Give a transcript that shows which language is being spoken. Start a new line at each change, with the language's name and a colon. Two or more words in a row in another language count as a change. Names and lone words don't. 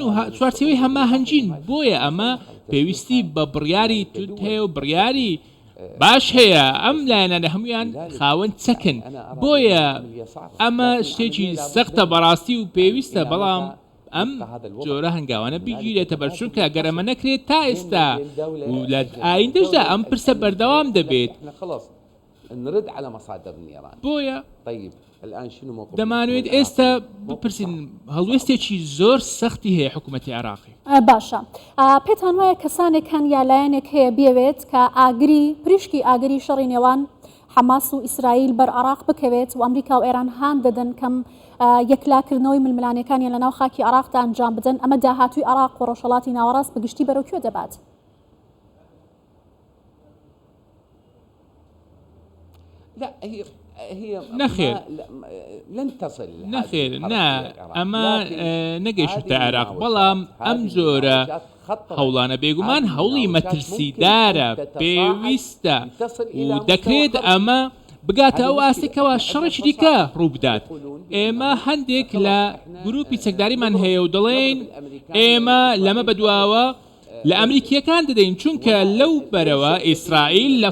Central Kurdish: و چوارچێوەی هەماهەنگین بۆیە ئەمە پێویستی بە بڕیاری توند هەیە و بڕیاری باش هەیە ئەم لایەنانە هەمویان خاوەن چەکن بۆیە ئەمە شتێکی سەختە بەڕاستی و پێویستە بەڵام ئەم جۆرە هەنگاوانە بیگیرێتە بەر چونکە ئەگەر ئەمە نەکرێت تا ئێستا و لە ئایندەشدا ئەم پرسە بەردەوام دەبێت
Arabic: نرد على مصادر النيران.
Central Kurdish: بۆیە
Arabic: طيب الآن شنو موقف
Central Kurdish: دەمانوێت ئێستا بپرسین هەڵوێستێکی زۆر سەختی هەیە حکوومەتی عێراقی باشە پێتان وایە کەسانێکان یا لایەنێک هەیە بێوێت کە ئاگری پریشکی ئاگری شەڕی نێوان حەماس و ئیسرائیل بەر عێراق بکەوێت و ئەمریکا و ئێران هان دەدەن کەم یەکلاکردنەوەی ململانەکانیان لە ناو خاکی عێراقدا ئەنجام بدەن ئەمە داهاتووی عێراق و ڕۆژهەڵاتی ناوەڕاست بەگشتی بەرەو کوێ دەبات؟
Arabic: لا هي نخير لن تصل
Central Kurdish: نخير نا ئەمە نەگەیشتە عێراق بەڵام ئەم جۆرە هەوڵانە بێگومان هەوڵی مەترسیدارە پێویستە و دەکرێت ئەمە بگاتە ئەو ئاستێکەوە شەڕێکی دیکە ڕوو بدات ئێمە هەندێک لە گروپی چەکداریمان هەیە و دەڵێن ئێمە لەمە بەدواوە لە ئەمریکیەکان دەدەین چونکە لەو بەرەوە ئیسرائیل لە